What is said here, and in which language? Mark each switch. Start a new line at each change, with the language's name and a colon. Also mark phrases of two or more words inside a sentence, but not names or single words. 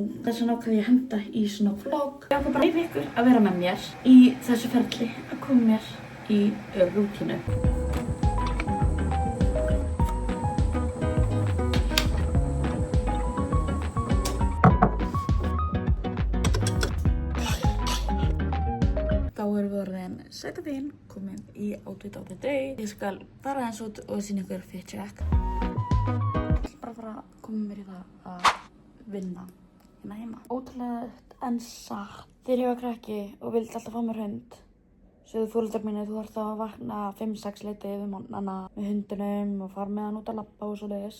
Icelandic: Þess vegna ákvað ég að henda í svona vlog. Ég ákvað bara að ykkur að vera með mér í þessu ferli að koma mér í rútínu. Þá erum við orðin sæta þín, komin í
English: outfit of the day.
Icelandic: Ég skal fara eins út og sýna ykkur
English: fit check.
Icelandic: Ég ætla bara að fara að koma mér í það að vinna hérna heima. Ótrúlega en satt. Þegar ég var krakki og vildi alltaf fá mér hund, sögðu foreldrar mínir þú þarft að vakna 5-6 leyti yfir morgnana með hundinum og fara með hann út að labba og svoleiðis.